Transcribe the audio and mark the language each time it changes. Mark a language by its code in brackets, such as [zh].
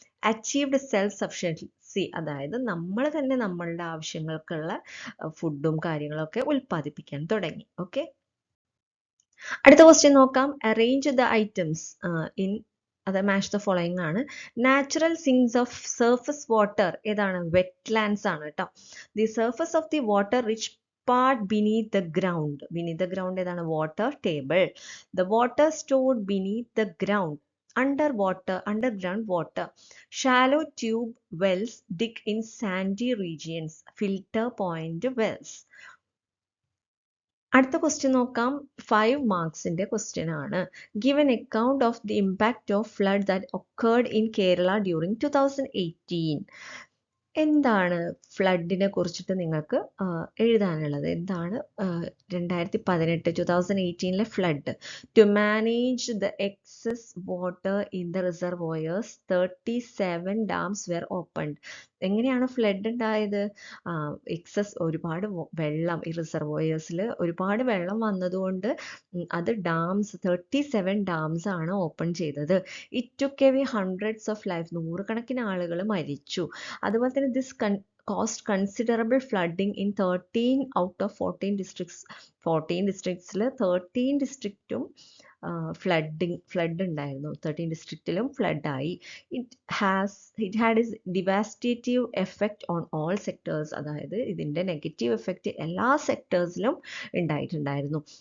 [en] achieved self sufficiency, [ml] അതായത് നമ്മൾ തന്നെ നമ്മളുടെ ആവശ്യങ്ങൾക്കുള്ള ഫുഡും കാര്യങ്ങളൊക്കെ ഉൽപ്പാദിപ്പിക്കാൻ തുടങ്ങി. ഓക്കെ, അടുത്ത ക്വസ്റ്റ്യൻ നോക്കാം. [en] arrange the items in, [ml] അത് മാച്ച് ദ ഫോളോയിങ് ആണ്. Natural sings of surface water ഏതാണ്? വെറ്റ്ലാൻഡ്സ് ആണ് കേട്ടോ. [en] The surface of the water rich part beneath the ground. Beneath the ground [ml] ഏതാണ്? Water table. [en] The water stored beneath the ground. Underground water. Shallow tube wells dig in sandy regions. Filter point wells. [ml] അടുത്ത question നോക്കാം. 5 മാർക്സിന്റെ question ആണ്. [en] Give an account of the impact of flood that occurred in Kerala during 2018. [ml] എന്താണ് ഫ്ലഡിനെ കുറിച്ചിട്ട് നിങ്ങൾക്ക് എഴുതാനുള്ളത്? എന്താണ് 2018 flood? [en] To manage the excess water in the reservoirs 37 dams were opened. [ml] എങ്ങനെയാണ് flood ഉണ്ടായത്? Excess, ഒരുപാട് വെള്ളം, ഈ റിസർവോയേഴ്സിൽ ഒരുപാട് വെള്ളം വന്നതുകൊണ്ട് അത് ഡാംസ്, 37 ഡാംസ് ആണ് ഓപ്പൺ ചെയ്തത്. [en] it took away hundreds of life, [ml] നൂറുകണക്കിന് ആളുകൾ മരിച്ചു. അതുപോലെ തന്നെ [en] This caused considerable flooding in 13 out of 14 districts. [ml] 14 districtsൽ 13 districtum flood ഉണ്ടായിരുന്നു. 13 ഡിസ്ട്രിക്റ്റിലും ഫ്ലഡായി. [en] it had is devastative effect on all sectors, [ml] അതായത് ഇതിൻ്റെ നെഗറ്റീവ് എഫക്റ്റ് എല്ലാ സെക്ടേഴ്സിലും ഉണ്ടായിട്ടുണ്ടായിരുന്നു.